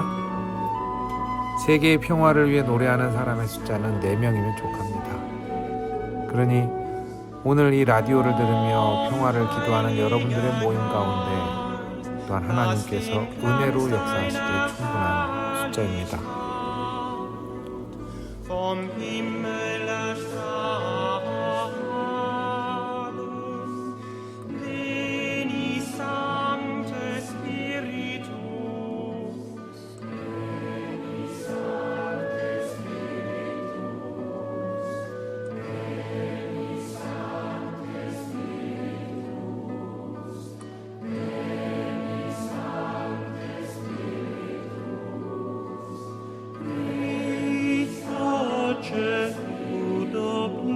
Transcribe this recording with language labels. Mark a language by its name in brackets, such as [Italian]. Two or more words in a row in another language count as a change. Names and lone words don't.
[Korean] 세계의 평화를 위해 노래하는 사람의 숫자는 4명이면 족합니다. 그러니 오늘 이 라디오를 들으며 평화를 기도하는 여러분들의 모임 가운데 또한 하나님께서 은혜로 역사하시기에 충분한 숫자입니다. [German] Vom Himmel erstrahlen, Veni [Latin] Sancte Spiritus, Veni Sancte Spiritus, Veni Sancte Spiritus, Veni Sancte Spiritus, Veni Sancte Spiritus,